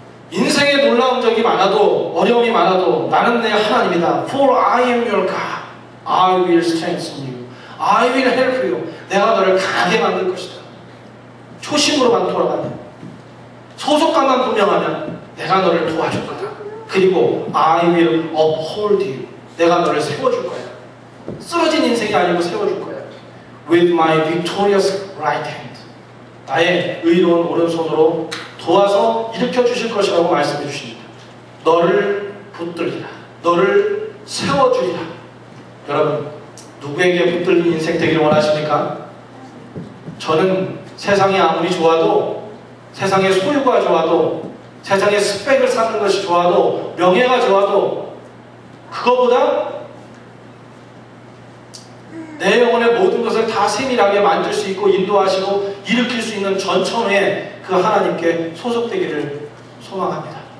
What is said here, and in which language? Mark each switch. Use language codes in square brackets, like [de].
[ko] 인생에 놀라운 적이 많아도 어려움이 많아도 나는 내 하나님이다. [en] For I am your God. I will strengthen you. I will help you. [ko] 내가 너를 강하게 만들 것이다. 초심으로만 돌아가면 소속감만 분명하면 내가 너를 도와줄 거다. 그리고 [en] I will uphold you. [ko] 내가 너를 세워줄 거야. 쓰러진 인생이 아니고 세워줄 거야. [en] With my victorious right hand. [ko] 나의 의로운 오른손으로 도와서 일으켜 주실 것이라고 말씀해 주십니다. 너를 붙들리라. 너를 세워주리라. 여러분, 누구에게 붙들린 인생 되기를 원하십니까? 저는 세상이 아무리 좋아도, 세상의 소유가 좋아도, 세상의 스펙을 쌓는 것이 좋아도, 명예가 좋아도 그거보다 내 영혼의 모든 것을 다 세밀하게 만들 수 있고 인도하시고 일으킬 수 있는 전천후에 그 하나님께 소속되기를 소망합니다.